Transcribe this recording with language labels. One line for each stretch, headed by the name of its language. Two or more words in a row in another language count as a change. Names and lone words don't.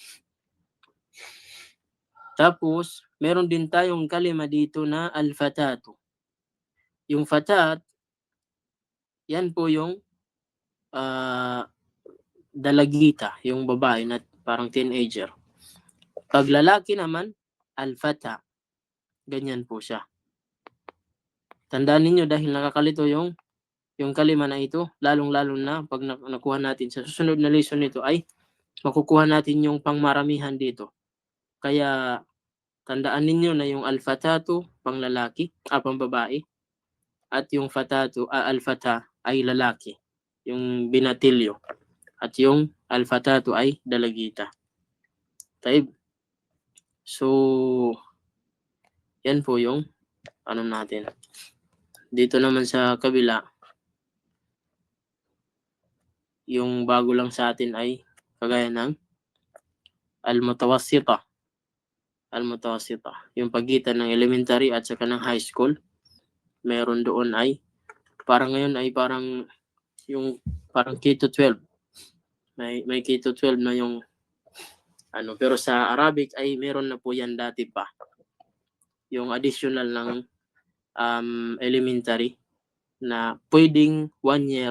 Filipino: Tapos, meron din tayong kalima dito na al-fatatu. Yung fatat, yan po yung dalagita, yung babae na parang teenager. Pag lalaki naman, al-fata. Ganyan po siya. Tandaan ninyo dahil nakakalito yung kalima na ito, lalong-lalo na pag nakuha natin sa susunod na lesson nito ay makukuha natin yung pangmaramihan dito. Kaya tandaan ninyo na yung al-fatatu pang lalaki, pang babae, at yung fatatu, al-fata ay lalaki, yung binatilyo. At yung al-fatatu ay dalagita. Taib. So, yan po yung ano natin. Dito naman sa kabila, yung bago lang sa atin ay kagaya ng al-mutawassita. Al-mutawassita. Yung pagitan ng elementary at saka ng
English: high school.
Filipino: Meron doon ay parang ngayon ay parang yung parang K-12. May K-12 na yung ano, pero sa Arabic ay meron na po yan dati pa. Yung additional ng elementary na pwedeng 1 year.